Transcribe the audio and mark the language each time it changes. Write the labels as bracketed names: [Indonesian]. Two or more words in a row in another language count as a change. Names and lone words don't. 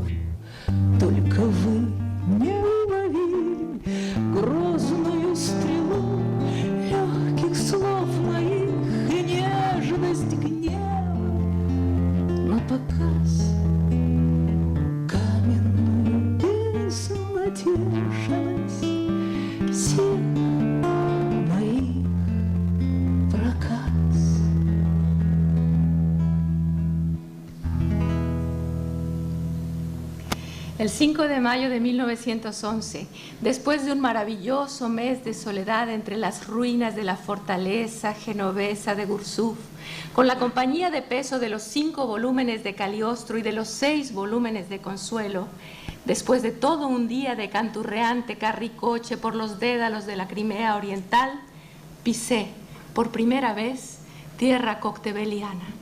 [Russian] Только вы не уловили грозную стрелу легких слов моих и нежность гнева на показ. Каменную безнадежность всех моих проказ. [Spanish] El 5 de mayo de 1911, después de un maravilloso mes de soledad entre las ruinas de la fortaleza genovesa de Gursuf, con la compañía de peso de los 5 volúmenes de Cagliostro y de los 6 volúmenes de Consuelo, después de todo un día de canturreante carricoche por los dédalos de la Crimea oriental, pisé por primera vez tierra coctebeliana.